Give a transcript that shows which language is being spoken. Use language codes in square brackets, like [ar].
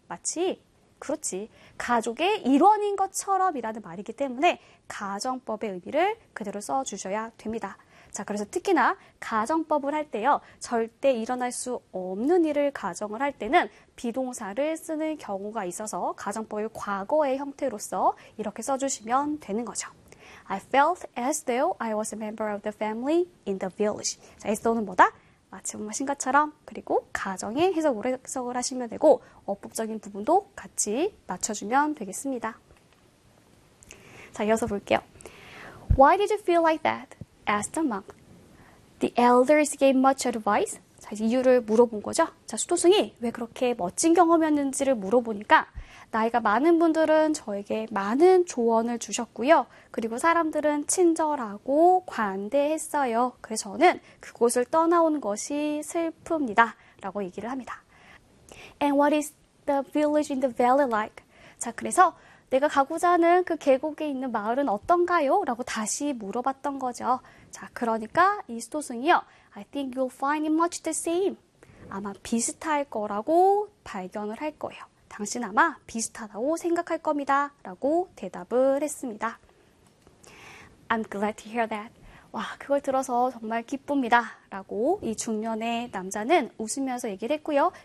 [ko] 마치, 그렇지. 가족의 일원인 것처럼이라는 말이기 때문에 가정법의 의미를 그대로 써주셔야 됩니다. 자, 그래서 특히나 가정법을 할 때요. 절대 일어날 수 없는 일을 가정을 할 때는 비동사를 쓰는 경우가 있어서 가정법의 과거의 형태로서 이렇게 써주시면 되는 거죠. [en] I felt as though I was a member of the family in the village. [ko] 자, as though는 뭐다? 마치 뭐뭐신 것처럼. 그리고 가정의 해석으로 해석을 하시면 되고, 어법적인 부분도 같이 맞춰주면 되겠습니다. [en] 자, 이어서 볼게요. Why did you feel like that? Asked the monk. The elders gave much advice. [ko] 자, 이유를 물어본 거죠. 자, 수도승이 왜 그렇게 멋진 경험이었는지를 물어보니까 나이가 많은 분들은 저에게 많은 조언을 주셨고요. 그리고 사람들은 친절하고 관대했어요. 그래서 저는 그곳을 떠나온 것이 슬픕니다. 라고 얘기를 합니다. [en] And what is the village in the valley like? [ko] 자, 그래서 내가 가고자 하는 그 계곡에 있는 마을은 어떤가요? 라고 다시 물어봤던 거죠. 자, 그러니까 이 수도승이요. [en] I think you'll find it much the same. [ko] 아마 비슷할 거라고 발견을 할 거예요. 당신 아마 비슷하다고 생각할 겁니다. 라고 대답을 했습니다. [en] I'm glad to hear that. [ko] 와, 그걸 들어서 정말 기쁩니다. 라고 이 중년의 남자는 웃으면서 얘기를 했고요.